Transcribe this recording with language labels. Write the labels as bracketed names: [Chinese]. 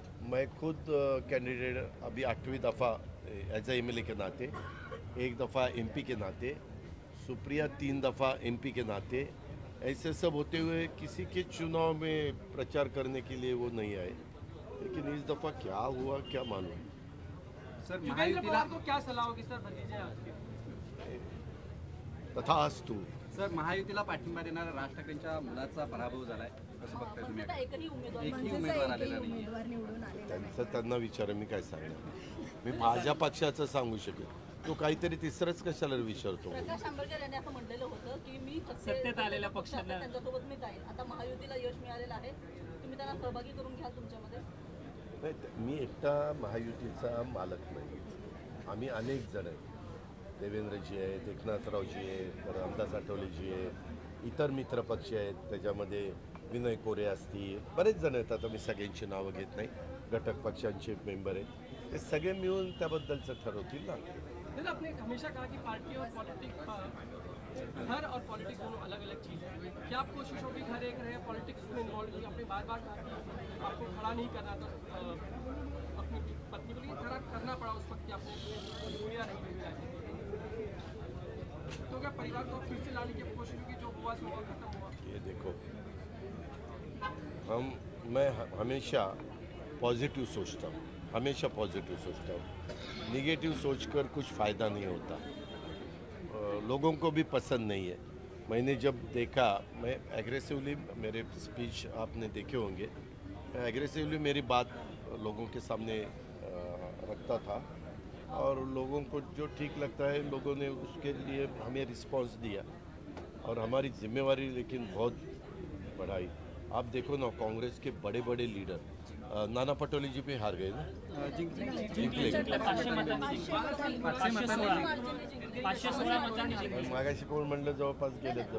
[Hindi] मैं खुद कैंडिडेट अभी 8वीं दफ़ा एज ए MLA के नाते, 1 दफ़ा MP के नाते, सुप्रिया 3 दफ़ा MP के नाते, ऐसे सब होते हुए किसी के चुनाव में प्रचार करने के लिए वो नहीं आए। लेकिन इस दफ़ा क्या हुआ क्या मालूम। सर महायुतीला को क्या सलाह होगी सर भतीजे आपके? तथास्तु। [Marathi] सर महायुतीला पाठिंबा देणाऱ्या राज ठाकरेंच्या मुलाचा पराभव झालाय, कसं बघताय तुम्ही? आता एकही उमेदवार एकही उमेदवार आलेला नाही। उमेदवार निवडून आलेला त्यांचं त्यांना विचार, मी काय सांगणार? मी माझ्या पक्षाचं सांगू शकेल, तो काहीतरी तिसरंच कशाला विचारतो? प्रकाश आंबेडकर यांनी असं म्हटलेलं होतं की मी सत्तेत आलेल्या पक्षाला त्यांच्यासोबत मी जाईल। आता महायुतीला यश मिळालेलं आहे, तुम्ही त्यांना सहभागी करून घ्या तुमच्यामध्ये? नाही, मी एकटा महायुतीचा मालक नाही, आम्ही अनेक जण आहेत, देवेंद्रजी आहेत, एकनाथरावजी आहेत, तर रामदास आठवलेजी आहेत, इतर मित्रपक्ष आहेत, त्याच्यामध्ये विनय कोरे असतील, बरेच जण आहेत, आता मी सगळ्यांची नावं घेत नाही, घटक पक्षांचे मेंबर आहेत, ते सगळे मिळून त्याबद्दलचं ठरवतील ना। [Hindi] सर आपने हमेशा कहा कि पार्टी और पॉलिटिक्स, घर और पॉलिटिक्स दोनों अलग अलग चीज़ है, क्या आप कोशिश होगी घर एक रहे पॉलिटिक्स में इन्वॉल्व हुई? आपने बार कहा कि आपको खड़ा नहीं करना था, अपनी पत्नी को लेकर खड़ा करना पड़ा उस वक्त, आपने गोलियां नहीं मिली, तो क्या परिवार को फिर से लाने की कोशिश होगी? जो हुआ सो खत्म हुआ। ये देखो, मैं हमेशा पॉजिटिव सोचता हूँ, हमेशा पॉजिटिव सोचता हूँ, निगेटिव सोचकर कुछ फ़ायदा नहीं होता, लोगों को भी पसंद नहीं है। मैंने जब देखा, मैं एग्रेसिवली, मेरे स्पीच आपने देखे होंगे, मैं एग्रेसिवली मेरी बात लोगों के सामने रखता था, और लोगों को जो ठीक लगता है लोगों ने उसके लिए हमें रिस्पांस दिया, और हमारी जिम्मेवारी लेकिन बहुत बढ़ाई। आप देखो ना, कांग्रेस के बड़े बड़े लीडर नाना पटोले जी पे हार गए ना, जिंकले. [Marathi] 516 मतदान जिंकले. मागाशी कोण म्हणलं जवळपास गेले तर.